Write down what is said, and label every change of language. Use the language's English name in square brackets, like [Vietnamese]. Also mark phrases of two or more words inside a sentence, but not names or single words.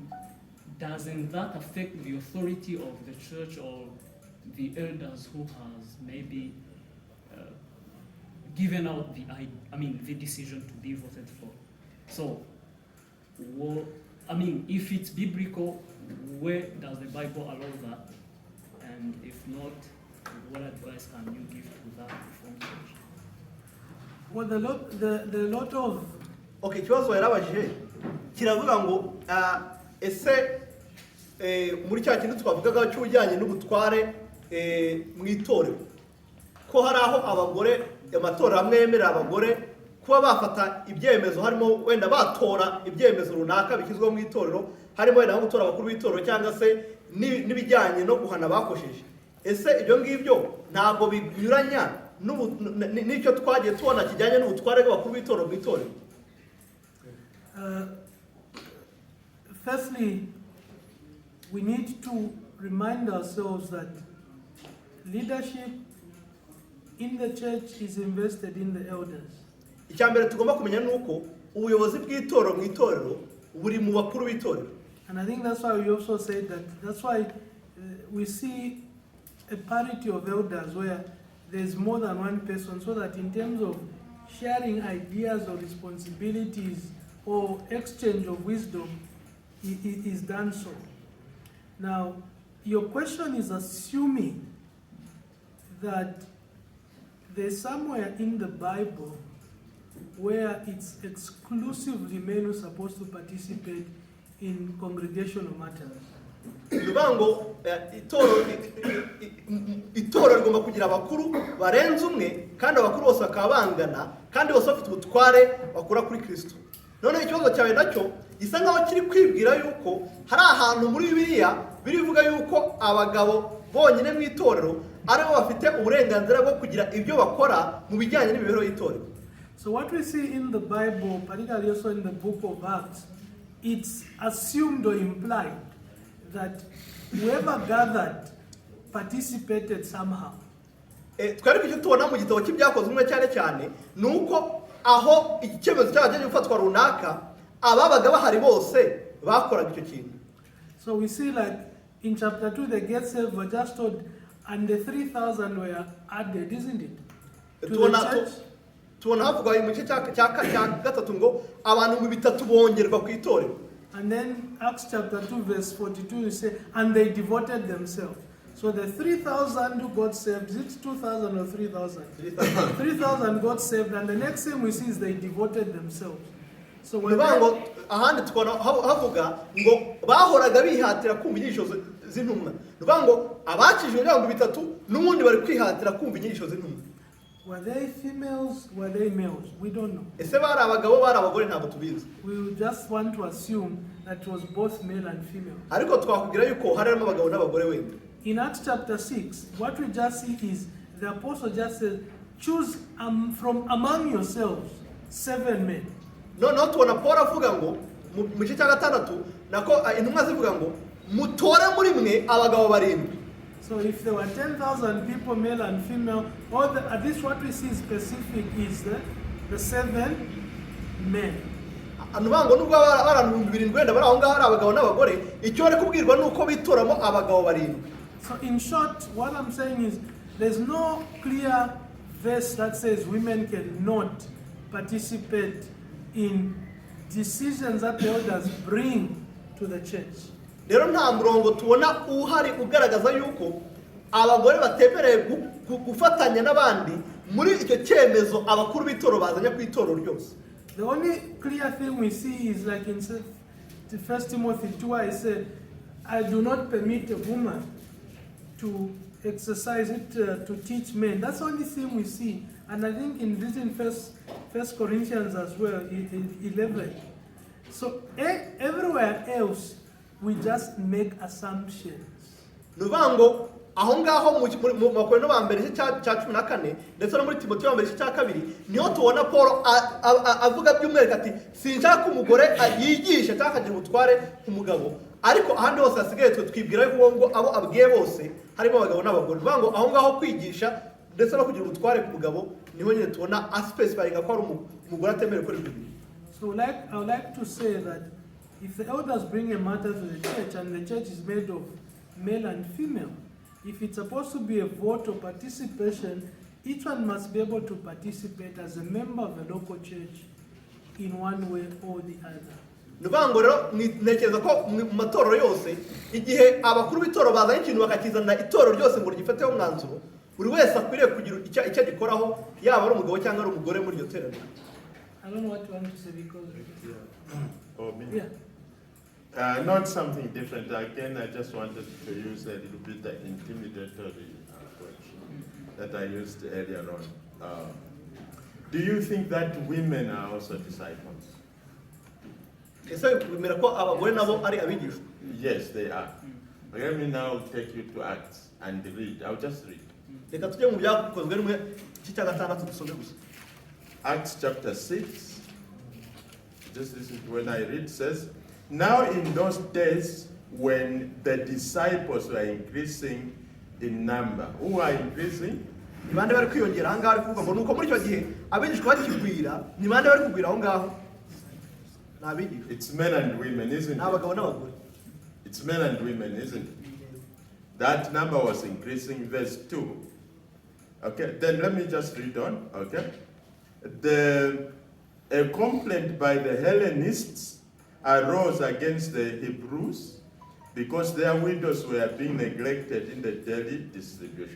[English] Doesn't that affect the authority of the church or the elders who has maybe given out the decision to be voted for? So, if it's biblical, where does the Bible allow that? And if not, what advice can you give to that Reformed church? Well, the lot of [Kinyarwanda] Okay, kibazo yarabajije kiravuga ngo ese muri cya kintu twavugaga cy'ujyanye n'ubutware mu itorero ko hari aho abagore amatora amwemerera abagore kuba bafata ibyemezo, harimo wenda batora ibyemezo runaka bikizwe mu itorero, harimo wenda gutora abakuru b'itorero cyangwa se n'ibijyanye no guhana bakosheje. Ese ibyo ngibyo ntabwo binyuranya n'icyo twagiye tubona kijyanye n'ubutware bw'abakuru b'itorero mu itorero? [English] Firstly, we need to remind ourselves that leadership in the church is invested in the elders. [Kinyarwanda] Icyambere tugomba kumenya nuko ubuyobozi bw'itorero mu itorero buri mu bakuru b'itorero. [English] And I think that's why we also said that's why we see a parity of elders where there's more than one person, so that in terms of sharing ideas or responsibilities or exchange of wisdom, it is done so. Now, your question is assuming that there's somewhere in the Bible where it's exclusively men who are supposed to participate in congregational matters. [Kinyarwanda] Ngo itorero rigomba kugira abakuru barenze umwe kandi abakuru bose bakaba bangana kandi bose bafite ubutware bakura kuri Kristo. None ikibazo cyawe nacyo gisa nkaho kiri kwibwira yuko hari ahantu muri Bibiliya birivuga yuko abagabo bonyine mu itorero aribo bafite uburenganzira bwo kugira ibyo bakora mu bijyanye n'imibereho y'itorero. [English] So what we see in the Bible, particularly also in the book of Acts, it's assumed or implied that whoever gathered participated somehow. [Kinyarwanda] Twari icyo tubona mu gitabo cy'ibyakozwe umwe cyane nuko aho icyemezo cyaje gufatwa runaka ababaga bahari bose bakoraga icyo kintu. [English] So we see like in chapter 2 the get saved were just told and the 3,000 were added, isn't it? to the [Kinyarwanda] tubona [English] church. [Kinyarwanda] tubona havugwa mu gice cya gatatu ngo abantu mu bitatu bongerwa ku itorero. [English] And then Acts chapter 2 verse 42 you say, and they devoted themselves. So the 3,000 who got saved, is it 2,000 or 3,000? 3,000 got saved, and the next thing we see is they devoted themselves. So when [Kinyarwanda] Bivuga ngo ahandi tukabona havuga ngo bahoraga bihatira kumva inyigisho z'intumwa. Bivuga ngo abakijwe n'ibihumbi bitatu n'ubundi bari kwihatira kumva inyigisho z'intumwa. [English] were they females, were they males? We don't know. [Kinyarwanda] Ese bari abagabo bari abagore ntabwo tubizi. [English] We just want to assume that it was both male and female. [Kinyarwanda] Ariko twakubwira yuko harimo abagabo n'abagore wenda. [English] In Acts chapter 6, what we just see is the apostle just says, choose from among yourselves 7 men. [Kinyarwanda] Noneho tubona Paul avuga ngo mu gice cya gatandatu nako intumwa zivuga ngo mutore muri mwe abagabo barindwi. [English] So if there were 10,000 people, male and female, at least what we see specific is the 7 men. [Kinyarwanda] Nuvuga ngo nubwo abantu 7,000 wenda bari aho ngaho ari abagabo n'abagore, icyo bari kubwirwa ni uko bitoramo abagabo barindwi. [English] So in short, what I'm saying is there's no clear verse that says women cannot participate in decisions that the elders bring to the church. [Kinyarwanda] Rero nta murongo tubona uhari ugaragaza yuko abagore batemerewe gufatanya n'abandi muri icyo cyemezo abakuru b'itoro bazanye ku itoro ryose. [English] The only clear thing we see is like in 1 Timothy 2, I said, I do not permit a woman to exercise it to teach men. That's the only thing we see. And I think in this in First Corinthians as well, 11. So everywhere else, we just make assumptions. [Kinyarwanda] Nuvuga ngo aho ngaho mu Bakorino ba mbere cya 14 ndetse no muri Timoteyo ba mbere cya 2 niho tubona Paul avuga by'umwereka ati sinshaka umugore yigisha cyangwa akagira ubutware ku mugabo, ariko ahandi hose hasigaye twibwira yuko ngo abo abwiye bose harimo abagabo n'abagore. Nuvuga ngo aho ngaho kwigisha ndetse no kugira ubutware ku mugabo niho nyine tubona aspecifying ko ari umugore atemerewe gukora ibyo bintu. [English] So I would like to say that if the elders bring a matter to the church and the church is made of male and female, if it's supposed to be a vote or participation, each one must be able to participate as a member of the local church in one way or the other. [Kinyarwanda] Nuvuga ngo rero ntekereza ko mu matorero yose igihe abakuru b'itoro bazanye ikintu bakakizana itoro ryose ngo ryifeteho umwanzuro, buri wese akwiriye kugira icyo gikoraho, yaba ari umugabo cyangwa ari umugore muri iryo teraniro. [English] I don't know what you want to say because Oh, me? yeah. Not something different. Again, I just wanted to use a little bit the intimidatory approach that I used earlier on. Do you think that women are also disciples? [Kinyarwanda] Ese bemera ko abagore nabo ari abigishwa? [English] Yes, they are. Let me now take you to Acts and read. I'll just read. [Kinyarwanda] Reka tujye mu byakozwe rimwe cya gatandatu dusome gusa. [English] Acts chapter 6. Just listen to when I read. It says, now in those days when the disciples were increasing in number. Who are increasing? [Kinyarwanda] Ni bande bari kwiyongera aha ngaho ari kuvuga ngo nuko muri icyo gihe abigishwa bakigwira, ni bande bari kugwira aho ngaho? Ni abigishwa. [English] It's men and women, isn't [Kinyarwanda] Ni [English] it? [Kinyarwanda] abagabo n'abagore. [English] It's men and women, isn't it? That number was increasing, verse 2. Okay, then let me just read on, okay? A complaint by the Hellenists arose against the Hebrews because their widows were being neglected in the daily distribution.